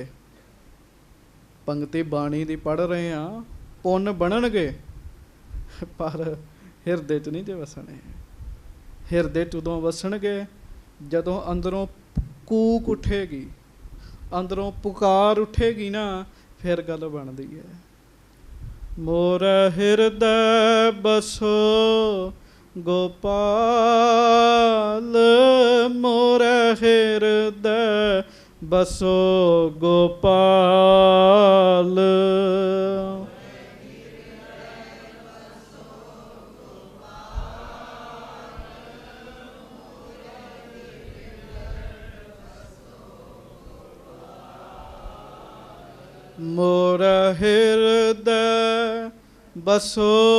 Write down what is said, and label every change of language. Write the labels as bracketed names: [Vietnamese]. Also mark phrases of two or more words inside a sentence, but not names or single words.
[Punjabi] ਪੰਗਤੀ ਬਾਣੀ ਦੀ ਪੜ੍ਹ ਰਹੇ ਆ, ਪੁੰਨ ਬਣਨਗੇ, ਪਰ ਹਿਰਦੇ 'ਚ ਨਹੀਂ ਜੇ ਵਸਣੇ। ਹਿਰਦੇ 'ਚ ਉਦੋਂ ਵਸਣਗੇ ਜਦੋਂ ਅੰਦਰੋਂ ਕੂਕ ਉੱਠੇਗੀ, ਅੰਦਰੋਂ ਪੁਕਾਰ ਉੱਠੇਗੀ ਨਾ, ਫਿਰ ਗੱਲ ਬਣਦੀ ਹੈ। [Hindi] मोर हृदय बसो गोपाल, मोर हृदय बसो गोपाल। मोर हृदय बसो